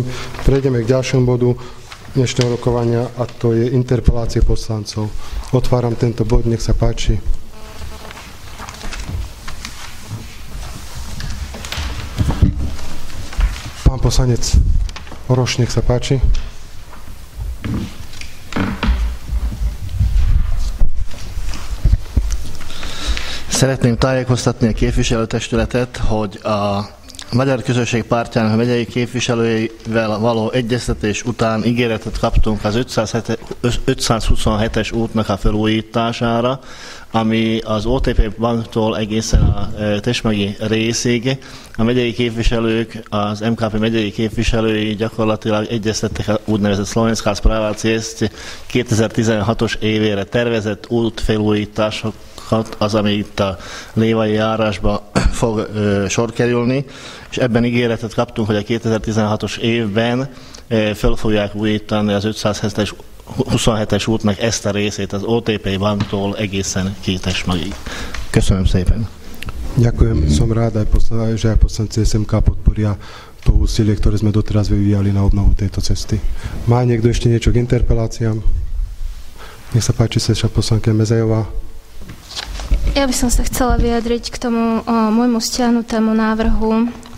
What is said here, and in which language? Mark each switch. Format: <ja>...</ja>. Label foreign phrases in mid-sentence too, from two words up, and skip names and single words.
<sk>Prejdeme k ďalšiemu bodu dnešného rokovania a to je interpelácie poslancov. Otváram tento bod, nech sa páči. Pán poslanec Oroš, nech sa páči.</sk> <hu>Szeretném tájékoztatni a képviselőtestületet, hogy a Magyar Közösség Pártjának megyei képviselőivel való egyeztetés után ígéretet kaptunk az 527-es útnak a felújítására, ami az OTP banktól egészen a Tesmegi részig. A megyei képviselők, az MKP megyei képviselői gyakorlatilag egyeztettek a úgynevezett Slovenská správa ciest 2016-os évére tervezett útfelújításokat, az, ami itt a lévai járásba fog sor kerülni, és ebben ígéretet kaptunk, hogy a 2016-os évben fel fogják újítani az 527-es útnak ezt a részét az OTP banktól egészen Tesmegig. Köszönöm szépen.</hu> <sk>Ďakujem. Som rád, že aj poslanci SMK podporia to úsilie, ktoré sme doteraz vyvíjali na obnovu tejto cesty. Má niekto ešte niečo k interpeláciám? Nech sa páči, slečna poslankyňa Mezejová. Ja by som sa chcela vyjadriť k tomu môjmu stiahnutému návrhu.</sk>